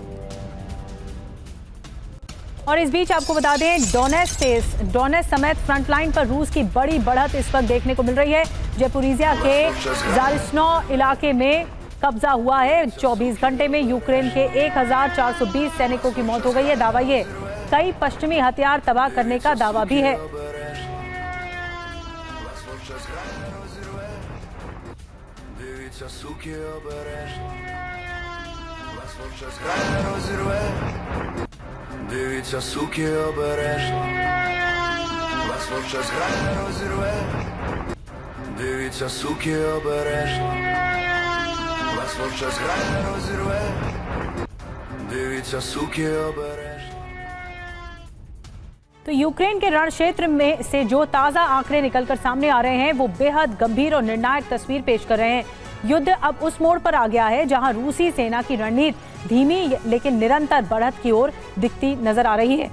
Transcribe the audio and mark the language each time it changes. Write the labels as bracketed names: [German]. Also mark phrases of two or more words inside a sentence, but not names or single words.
[Hindi] और इस बीच आपको बता दें, डोनेट्स्क समेत फ्रंटलाइन पर रूस की बड़ी बढ़त इस वक्त देखने को मिल रही है। ज़पोरिज़िया के ज़ारिस्नो इलाके में कब्जा हुआ है। 24 घंटे में यूक्रेन के 1420 सैनिकों की मौत हो गई है। दावा ये, कई पश्चिमी हथियार तबाह करने का दावा भी है। [Ukrainian] Дивіться, суки, обережно, вас вовча зграя розірве. Дивіться, суки, обережно, вас вовча зграя розірве. Дивіться, суки, обережно. [Hindi] तो यूक्रेन के रण क्षेत्र में से जो ताज़ा आंकड़े निकलकर सामने आ रहे हैं, वो बेहद गंभीर और निर्णायक तस्वीर पेश कर रहे हैं। युद्ध अब उस मोड़ पर आ गया है जहां रूसी सेना की रणनीति धीमी लेकिन निरंतर बढ़त की ओर दिखती नजर आ रही है।